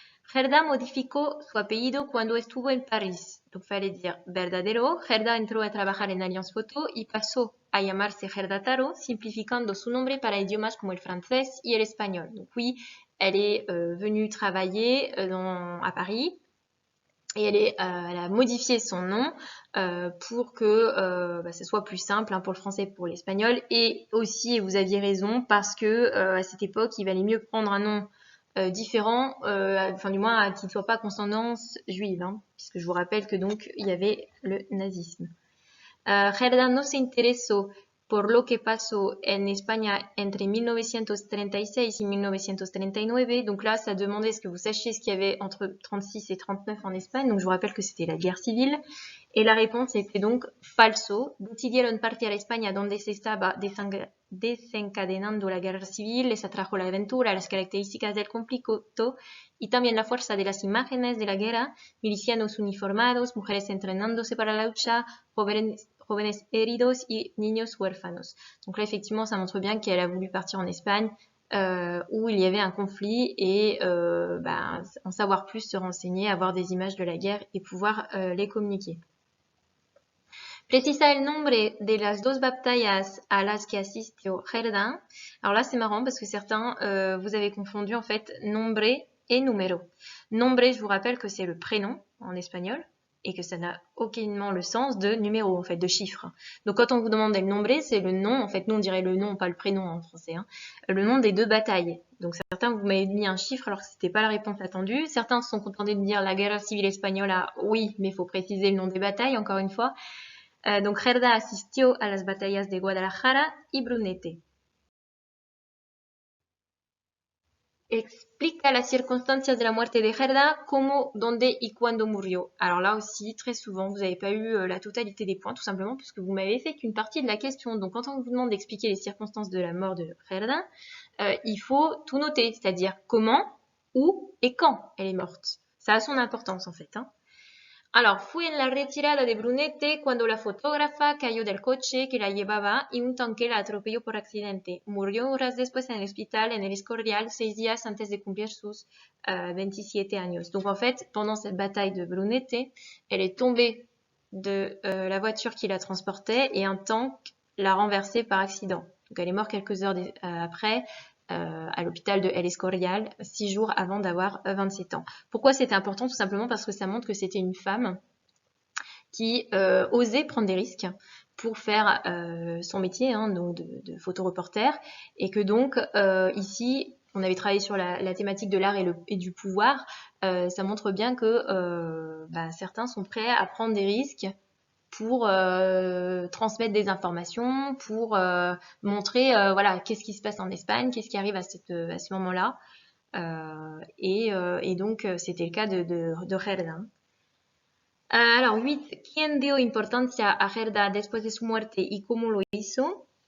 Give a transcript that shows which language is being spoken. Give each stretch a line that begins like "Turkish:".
Spanish: Gerda modificó su apellido cuando estuvo en París.
French: Donc fallait dire
Spanish: verdadero. Gerda entró a trabajar en Alliance Photo y pasó a llamarse Gerda Taro, simplificando su nombre para idiomas como el francés y el espagnol.
French: Donc oui, elle est venue travailler à Paris. Et elle a modifié son nom pour que ce soit plus simple hein, pour le français et pour l'espagnol. Et aussi, et vous aviez raison, parce que à cette époque, il valait mieux prendre un nom différent, enfin du moins qui ne soit pas à consonance juive, hein, puisque je vous rappelle que donc il y avait le nazisme.
Spanish: Gerda no se interesó por lo que pasó en España entre 1936 y 1939.
French: Donc là, ça demandait ce que vous sachiez ce qu'il y avait entre 36 et 39 en Espagne. Donc je vous rappelle que c'était la guerre civile. Et la réponse était donc falso.
Spanish: Decidieron partir a España donde se estaba desencadenando la guerra civil, les atrajo la aventura, las características del conflicto y también la fuerza de las imágenes de la guerra, milicianos uniformados, mujeres entrenándose para la lucha, jóvenes heridos y niños huérfanos.
French: Donc là, effectivement, ça montre bien qu'elle a voulu partir en Espagne où il y avait un conflit et en savoir plus, se renseigner, avoir des images de la guerre et pouvoir les communiquer.
Spanish: Precisa el nombre de las dos batallas a las que asistió Gerda.
French: Alors là, c'est marrant parce que certains, vous avez confondu en fait nombre et número. Nombre, je vous rappelle que c'est le prénom en espagnol et que ça n'a aucunement le sens de numéro, en fait, de chiffre. Donc quand on vous demande le nombre, c'est le nom, en fait, nous on dirait le nom, pas le prénom en français, hein, le nom des deux batailles. Donc certains, vous m'avez mis un chiffre alors que c'était pas la réponse attendue. Certains se sont contentés de dire
Spanish: la guerra civil española,
French: oui, mais il faut préciser le nom des batailles, encore une fois.
Spanish: Donc Gerda asistió a las batallas de Guadalajara y Brunete. Explica las circunstancias de la muerte de Gerda, cómo, dónde y cuándo murió.
French: Alors là aussi, très souvent, vous n'avez pas eu la totalité des points, tout simplement, puisque vous m'avez fait qu'une partie de la question. Donc quand on vous demande d'expliquer les circonstances de la mort de Gerda, il faut tout noter, c'est-à-dire comment, où et quand elle est morte. Ça a son importance en fait, hein.
Spanish: Alors, fue en la retirada de Brunete cuando la fotógrafa cayó del coche que la llevaba y un tanque la atropelló por accidente. Murió horas después en el hospital en el Escorial, 6 días antes de cumplir sus 27 años.
French: Donc en fait, pendant cette bataille de Brunete, elle est tombée de la voiture qui la transportait et un tank l'a renversée par accident. Donc elle est morte quelques heures après. À l'hôpital de El Escorial, 6 jours avant d'avoir 27 ans. Pourquoi c'était important? Tout simplement parce que ça montre que c'était une femme qui osait prendre des risques pour faire son métier hein, donc de photoreporter et que donc ici, on avait travaillé sur la thématique de l'art et du pouvoir. Ça montre bien que certains sont prêts à prendre des risques pour transmettre des informations, pour montrer voilà qu'est-ce qui se passe en Espagne, qu'est-ce qui arrive à ce moment-là. Et donc c'était le cas de Gerda. Alors 8.
Spanish: ¿Quién dio importancia a Gerda después de su muerte y cómo lo hizo?